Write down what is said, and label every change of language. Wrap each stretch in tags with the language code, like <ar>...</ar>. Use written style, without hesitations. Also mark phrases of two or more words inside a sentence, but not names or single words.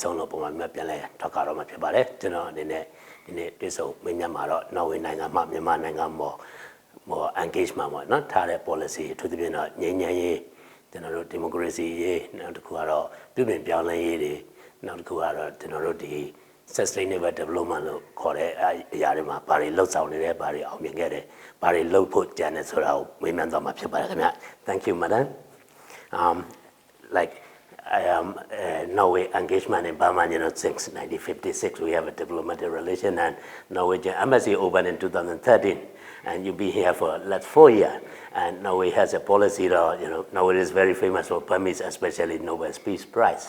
<my>ဆုံးလို့ပုံမှန်ပြန်လဲထွက်ကြတော့မှာဖြစ်ပါတယ်ကျွန်တော်အနေနဲ့ဒီနေ့တွေ့ဆုံမင်းများမှာတော့နော်ဝေးနိုင်ငံမှာမြန်မာနိုင်ငံမှာengagement ပေါ့နော်ထားတဲ့ policy အထူးသဖြင့်တော့ငြိမ်းချမ်းရေးကျွန်တော်တို့ democracy ရေးနောက်တစ်ခုကတော့ပြည်ပြင်ပြောင်းလဲရေးတွေနောက်တစ်ခုကတော့ကျွန်တော်တို့ဒီ</my> <en>sustainable development</en> <my>လို့ခေါ်တဲ့အရာတွေမှာဘာတွေလှုပ်ဆောင်နေတယ်ဘာတွေအောင်မြင်ခဲ့တယ်ဘာတွေလှုပ်ဖို့ကြံနေဆိုတာကိုမေးမြန်းသွားမှာဖြစ်ပါတယ်ခင်ဗျ</my> <en>Thank you madam like I am Norway engagement in Burma, since 1956 we have a diplomatic relation and Norwegian embassy opened in 2013 and you've been here for last 4 years and Norway has a policy that Norway is very famous for Burmese, especially Nobel Peace Prize.</en>